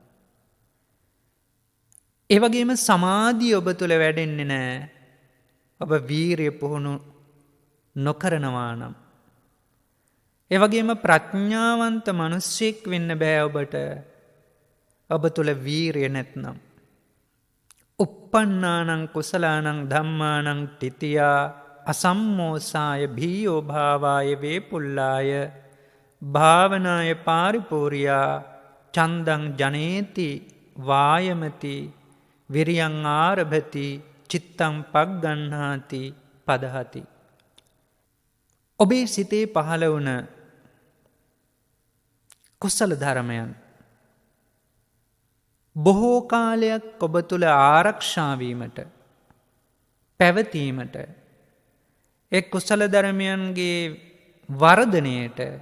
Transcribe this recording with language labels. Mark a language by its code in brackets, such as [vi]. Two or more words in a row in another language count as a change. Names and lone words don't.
[si] ඒ වගේම සමාධිය ඔබ තුළ වැඩෙන්නේ නැහැ. ඔබ වීරිය පුහුණු නොකරනවා නම්. ඒ වගේම ප්‍රඥාවන්ත මිනිසෙක් වෙන්න බෑ ඔබට. ඔබ තුළ වීරිය නැත්නම්. [pi] uppannānaṁ කුසලානං ධම්මානං තිතියා අසම්මෝසාය භීයෝ භාවාය වේපුල්ලාය භාවනාය පාරිපූර්යා චන්දං ජනේති වායමති විරියං ආරභති චිත්තං පග්ගණ්හාති පදහති. [si] ඔබේ සිතේ පහළ වුණ කුසල ධර්මයන් බොහෝ කාලයක් ඔබ තුළ ආරක්ෂා වීමට පැවතීමට එක් කුසල ධර්මයන්ගේ වර්ධනයට